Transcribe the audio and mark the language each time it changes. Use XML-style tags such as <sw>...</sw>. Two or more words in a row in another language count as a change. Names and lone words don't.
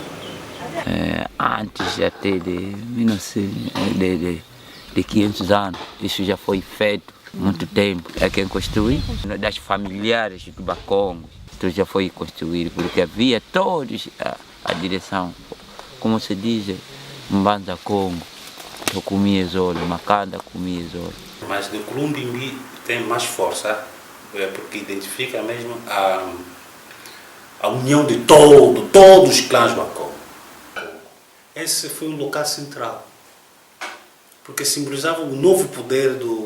<pt>Antes até de 500 anos, isso já foi feito muito tempo. É quem construiu, das familiares do Bakongo. Isso já foi construído, porque havia todos a direção, como se diz, Mbanza Congo, eu comia zolo, Macanda comia zolo. Mas o Culumbimbi tem mais força, porque identifica mesmo a união de todos os clãs Bakongo. Esse foi um local central, porque simbolizava o novo poder do...</pt>